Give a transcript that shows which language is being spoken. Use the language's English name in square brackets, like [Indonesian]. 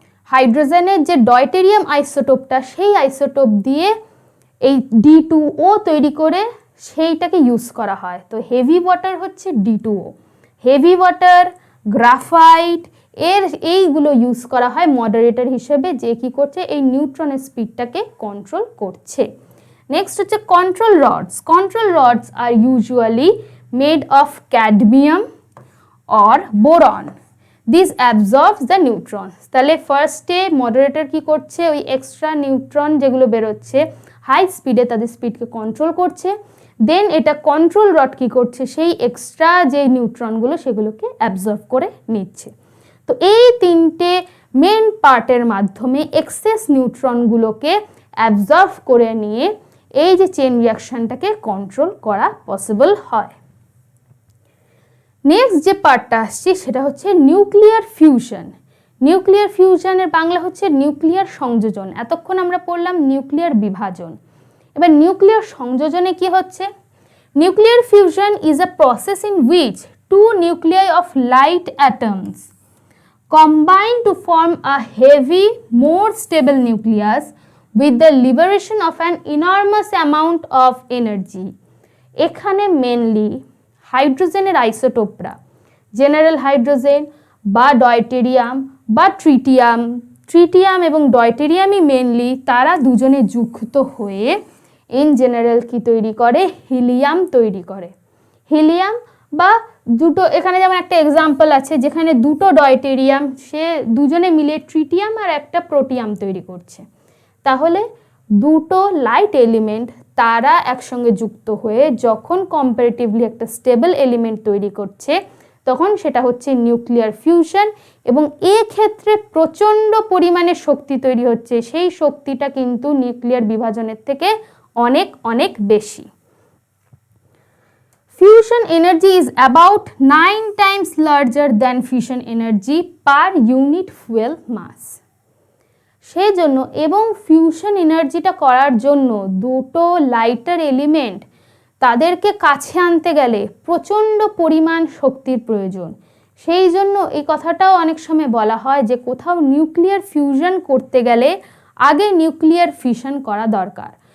[Bangla] হাইড্রোজেনের যে ডয়টেরিয়াম আইসোটোপটা সেই আইসোটোপ দিয়ে এই D2O তৈরি করে সেইটাকে ইউজ করা হয়। তো হেভি ওয়াটার হচ্ছে D2O। হেভি ওয়াটার, গ্রাফাইট এইগুলো ইউজ করা হয় মডারেটর হিসেবে, যে কি করছে এই নিউট্রনের স্পিডটাকে কন্ট্রোল করছে। নেক্সট হচ্ছে control roads. [English] Control rods are usually made of cadmium or boron. This absorbs the neutrons. [Bangla] তাহলে ফার্স্টে মডারেটর কি করছে? ওই এক্সট্রা নিউট্রন যেগুলো বেরোচ্ছে হাই স্পিডে তাদের স্পিডকে কন্ট্রোল করছে। দেন এটা কন্ট্রোল রড কি করছে? সেই এক্সট্রা যে নিউট্রনগুলো সেগুলোকে অ্যাবজর্ব করে নিচ্ছে। তো এই তিনটে মেন পার্টের মাধ্যমে এক্সেস নিউট্রনগুলোকে অ্যাবজর্ব করে নিয়ে এই যে চেইন রিয়াকশনটাকে কন্ট্রোল করা পসিবল হয়। নেক্সট যে পার্টটা আসছে সেটা হচ্ছে নিউক্লিয়ার ফিউশন। নিউক্লিয়ার ফিউশনের বাংলা হচ্ছে নিউক্লিয়ার সংযোজন। এতক্ষণ আমরা পড়লাম নিউক্লিয়ার বিভাজন। এবার নিউক্লিয়ার সংযোজনে কি হচ্ছে? [English] Nuclear fusion is a process in which two nuclei of light atoms combine to form a heavy, more stable nucleus with the liberation of an enormous amount of energy. [Bangla] এখানে mainly হাইড্রোজেনের আইসোটোপরা general hydrogen বা deuterium বা tritium এবং ডয়টেরিয়ামই mainly তারা দুজনে যুক্ত হয়ে in general কি তৈরি করে? হিলিয়াম তৈরি করে। হিলিয়াম বা দুটো, এখানে যেমন একটা এক্সাম্পল আছে যেখানে দুটো ডয়টেরিয়াম সে দুজনে মিলে ট্রিটিয়াম আর একটা প্রোটিয়াম তৈরি করছে। তাহলে দুটো লাইট এলিমেন্ট তারা একসঙ্গে যুক্ত হয়ে যখন কম্পারেটিভলি একটা স্টেবল এলিমেন্ট তৈরি করছে তখন সেটা হচ্ছে নিউক্লিয়ার ফিউশন। এবং এক্ষেত্রে প্রচণ্ড পরিমাণে শক্তি তৈরি হচ্ছে, সেই শক্তিটা কিন্তু নিউক্লিয়ার বিভাজনের থেকে অনেক অনেক বেশি। [English] Fusion energy is about 9 times larger than fission energy per unit fuel mass. [Bangla] সেই জন্য এবং ফিউশন এনার্জিটা করার জন্য দুটো লাইটার এলিমেন্ট তাদেরকে কাছে আনতে গেলে প্রচণ্ড পরিমাণ শক্তির প্রয়োজন। সেই জন্য এই কথাটাও অনেক সময় বলা হয় যে কোথাও নিউক্লিয়ার ফিউশন করতে গেলে আগে নিউক্লিয়ার ফিশন করা দরকার।